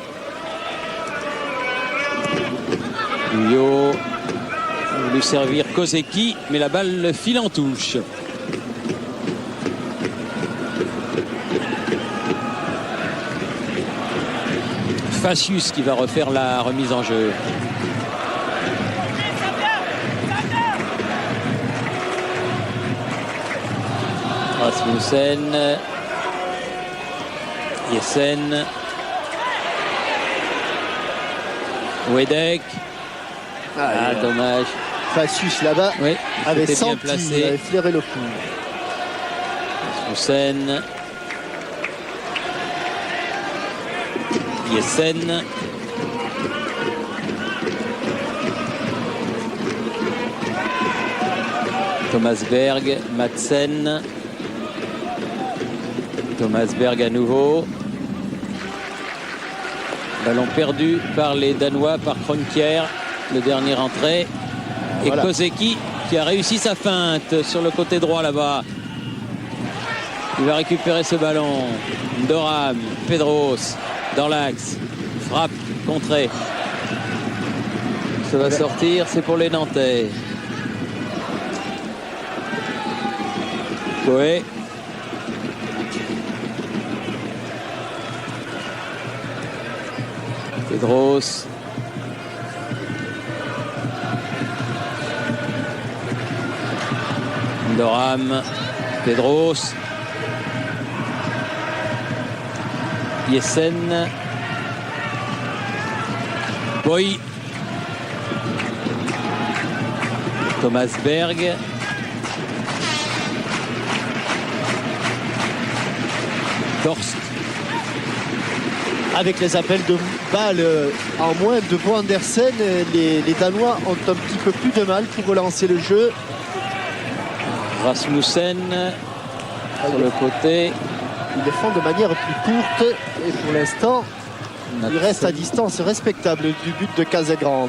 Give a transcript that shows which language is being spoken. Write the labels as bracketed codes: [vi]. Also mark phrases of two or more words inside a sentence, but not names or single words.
[fr] Guyot. Il voulu servir Kozeki, mais la balle file en touche. Facius qui va refaire la remise en jeu. Rasmussen. Jessen. Wedek. Ah, dommage. Facius là-bas, Oui, avait bien senti, placé. avait flairé le coup. Rasmussen. Jessen. Thomas Berg, Madsen. Thomas Berg à nouveau. Ballon perdu par les Danois, par Kroenkier, le dernier entrée. Et voilà. Kozeki qui a réussi sa feinte sur le côté droit là-bas. Il va récupérer ce ballon. Doram, Pedros dans l'axe. Frappe, contrée. Ça va sortir, c'est pour les Nantais. Coé. Pedros. Doram. Pedros. Jessen. Boy. Thomas Berg. Torst. Avec les appels de balles en moins de Bo Andersen, les Danois ont un petit peu plus de mal pour relancer le jeu. Rasmussen sur le côté. Ils le font de manière plus courte et pour l'instant, il reste à distance respectable du but de Casagrande.